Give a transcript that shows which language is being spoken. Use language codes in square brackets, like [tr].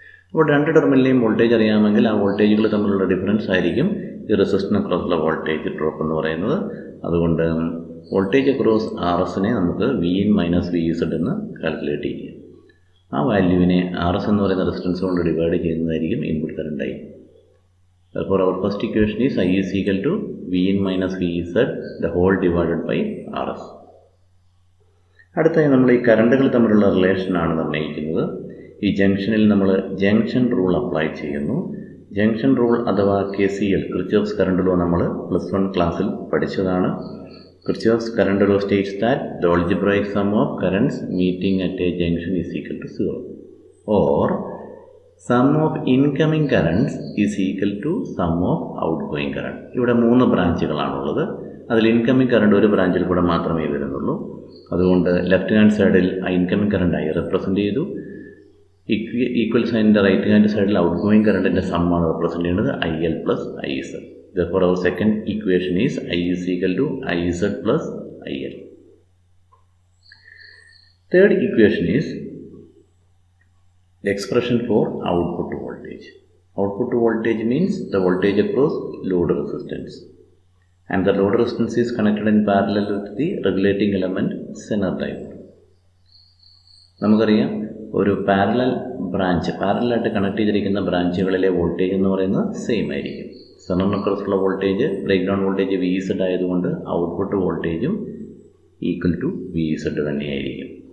[ml] അപ്പോൾ രണ്ട് ടെർമിനലിലെയും വോൾട്ടേജ് അറിയാമെങ്കിൽ ആ വോൾട്ടേജുകൾ തമ്മിലുള്ള ഡിഫറൻസ് ആയിരിക്കും ഈ റെസിസ്റ്ററിന് അക്രോസുള്ള വോൾട്ടേജ് ഡ്രോപ്പ് എന്ന് പറയുന്നത്. അതുകൊണ്ട് വോൾട്ടേജ് അക്രോസ് RSനെ നമുക്ക് Vin മൈനസ് VZ എന്ന് കാൽക്കുലേറ്റ് ചെയ്യാം. ആ വാല്യൂവിനെ RS എന്ന് പറയുന്ന റെസിസ്റ്റൻസ് കൊണ്ട് ഡിവൈഡ് ചെയ്യുന്നതായിരിക്കും input current I. [en] Therefore, our first equation is I is equal to Vin minus VZ the whole divided by RS. [ml] അടുത്തായി നമ്മൾ ഈ കറണ്ടുകൾ തമ്മിലുള്ള റിലേഷനാണ് നിർണ്ണയിക്കുന്നത്. ഈ ജംഗ്ഷനിൽ നമ്മൾ ജംഗ്ഷൻ റൂൾ അപ്ലൈ ചെയ്യുന്നു. ജംഗ്ഷൻ റൂൾ അഥവാ KCL, കിർച്ചോഫ്സ് കറണ്ട് ലോ, നമ്മൾ +1 ക്ലാസ്സിൽ പഠിച്ചതാണ്. [en] Kirchhoff's current law states that the algebraic sum of currents meeting at a junction is equal to 0, or sum of incoming currents is equal to sum of outgoing current. [ml] ഇവിടെ 3 ബ്രാഞ്ചുകളാണുള്ളത്. അതിൽ incoming current ഒരു ബ്രാഞ്ചിൽ കൂടെ മാത്രമേ വരുന്നുള്ളൂ. അതുകൊണ്ട് left hand സൈഡിൽ ആ ഇൻകമിംഗ് കറണ്ട് I റെപ്രസെൻ്റ് ചെയ്തു. ഈക്വൽ സൈനിൻ്റെ റൈറ്റ് ഹാൻഡ് സൈഡിൽ ഔട്ട്ഗോയിങ് കറണ്ടിൻ്റെ സമ്മാണ് റെപ്രസെൻ്റ് ചെയ്യുന്നത് IL plus IZ. [en] Therefore, our second equation is I is equal to IZ plus IL. Third equation is the expression for output voltage. Output voltage means the voltage across load resistance, and the load resistance is connected in parallel with the regulating element zener diode. [ml] നമുക്കറിയാം ഒരു പാരലായിട്ട് connect ചെയ്തിരിക്കുന്ന ബ്രാഞ്ചുകളിലെ voltage എന്ന് പറയുന്നത് same ആയിരിക്കും. സെനറിന് അക്രോസുള്ള voltage break down voltage VZ ആയതുകൊണ്ട് output വോൾട്ടേജും equal to VZ തന്നെയായിരിക്കും.